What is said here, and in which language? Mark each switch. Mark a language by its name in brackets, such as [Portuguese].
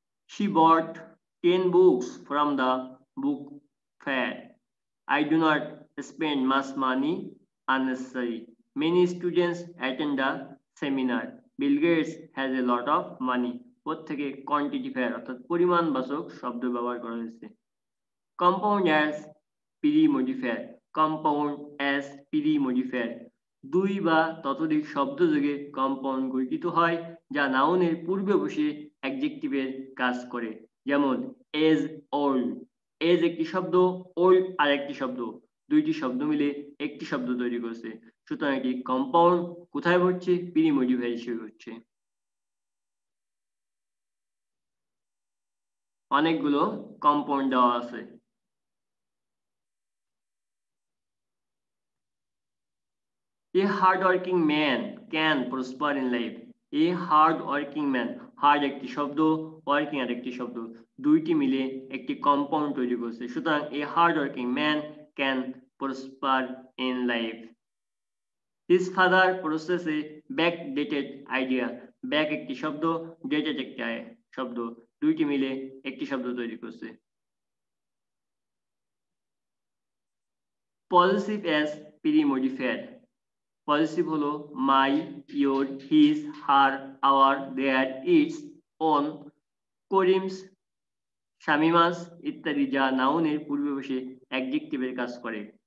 [English] She bought 10 books from the book fair. I do not spend much money unnecessary. Many students attend the seminar. Bill Gates has a lot of money। [Bangla] প্রত্যেকে quantifier অর্থাৎ পরিমাণবাচক শব্দ ব্যবহার করা হয়েছে। [English] Compound as premodifier, compound as premodifier. [Bangla] দুই বা ততোধিক শব্দ যোগে কম্পাউন্ড গঠিত হয় যা নাউনের পূর্বে বসে অ্যাডজেক্টিভের কাজ করে। যেমন এজ, ওল্ড। এজ একটি শব্দ, ওল্ড আরেকটি শব্দ, দুইটি শব্দ মিলে একটি শব্দ তৈরি করছে, সুতরাং এটি কম্পাউন্ড কোথায় ঘটছে? প্রি-মডিফায়ার হিসেবে ঘটছে। অনেকগুলো কম্পাউন্ড দেওয়া আছে। [English] A hardworking man can prosper in life। A hardworking man, [Bangla] hard একটি শব্দ, ওয়ার্কিং আর একটি শব্দ, দুইটি মিলে একটি কম্পাউন্ড তৈরি করছে, সুতরাং [English] a hardworking man can prosper in life। His father possesses a backdated idea। [Bangla] Back একটি শব্দ, ডেটেড একটি শব্দ, দুইটি মিলে একটি শব্দ তৈরি করছে। Positive as pre-modifier. পজিটিভ হলো মাই, your, his, her, hour, there, it's, on, Karim's, Shamima's ইত্যাদি যা নাউনের পূর্বে বসে অ্যাডজেক্টিভের কাজ করে।